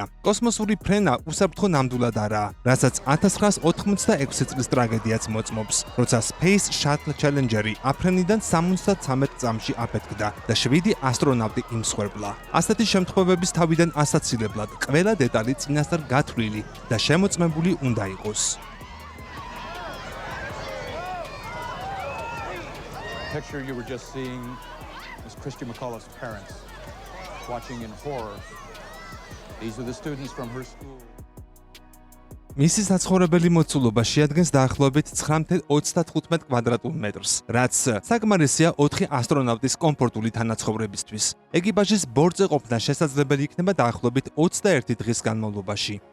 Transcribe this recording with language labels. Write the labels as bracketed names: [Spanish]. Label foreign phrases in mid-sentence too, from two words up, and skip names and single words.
[Georgian] კოსმოსური ფრენა უსაფრთხო ნამდვილად არაა, რასაც 1986 წლის ტრაგედიაც მოწმობს, როცა Space Shuttle Challenger-ი აფრენიდან 73 წამში აფეთქდა და 7 ასტრონავტი იმსხვერპლა. ასეთი შემთხვევების თავიდან ასაცილებლად ყველა დეტალი წინასწარ გათვლილი და შემოწმებული უნდა იყოს. [English] Picture you were just seeing is Christy McCullough's parents watching in horror. These are the students from her school. [Georgian] მისი საცხოვრებელი მოცულობა შეადგენს დაახლოებით 9.35 კვადრატულ მეტრს, რაც საკმარისია 4 ასტრონავტის კომფორტული თანაცხოვრებისთვის. ეკიპაჟის ბორტზე ყოფნა შესაძლებელი იქნება დაახლოებით 21 დღის განმავლობაში.